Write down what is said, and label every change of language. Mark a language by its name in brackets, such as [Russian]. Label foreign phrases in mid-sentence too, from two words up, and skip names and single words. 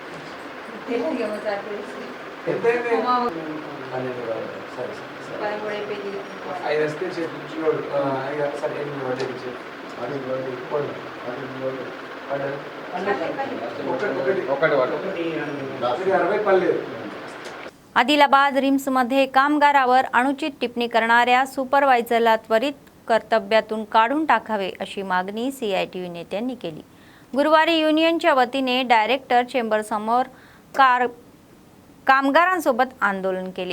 [Telugu] ఎంత అయింది? 12 సరే సరే సరే 5 వస్తే చేయించుకోడు. సరే 8 వడ్డీ ఇచ్చి ఒకటి 60 పర్లేదు. [Marathi] आदिलाबाद रिम्समध्ये कामगारावर अनुचित टिप्पणी करणाऱ्या सुपरवायझरला त्वरित कर्तव्यातून काढून टाकावे अशी मागणी CITU नेत्यांनी केली. गुरुवारी युनियनच्या वतीने डायरेक्टर चेंबरसमोर कामगारांसोबत आंदोलन केले.